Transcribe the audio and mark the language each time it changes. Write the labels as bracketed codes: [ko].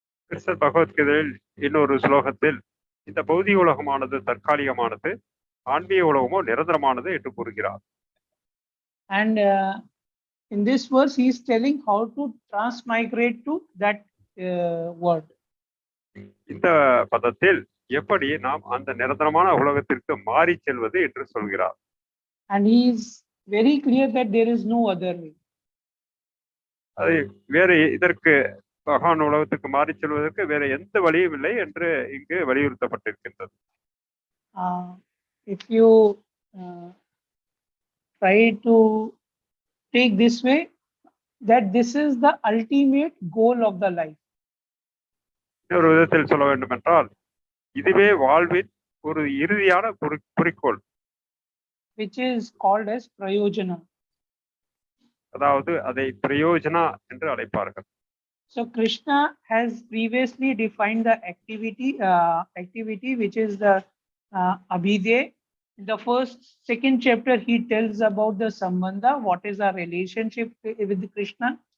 [ta] கிருஷ்ணர் பகவத்கீதையில் இன்னொரு ஸ்லோகத்தில் இந்த பௌதிக உலகமானது தற்காலிகமானது, ஆன்மீக உலகமோ நிரந்தரமானது என்று கூறுகிறார். [en] And in this verse, he is telling how to transmigrate to that word. [ta] இந்த பதத்தில் எப்படி நாம் அந்த நிரந்தரமான உலகத்திற்கு மாறி செல்வது என்று சொல்கிறார். [en] And he is very clear that there is no other way. [ta] அது வேறு இதற்கு பகவான் உலகத்துக்கு மாறி செல்வதற்கு வேற எந்த வழியும் இல்லை என்று இங்கு வலியுறுத்தப்பட்டிருக்கின்றது. [en] If you try to take this way, that this is the ultimate goal of the life. [ta] ஒரு விதத்தில் சொல்ல வேண்டும் என்றால், இதுவே வாழ்வின் ஒரு இறுதியான குறிக்கோள், [en] which is called as prayojana. [ta] அதாவது அதை பிரயோஜனா என்று அழைப்பார்கள். [en] So Krishna has previously defined the activity which is the abhidhe. In the second chapter, he tells about the sambandha, what is our relationship with Krishna.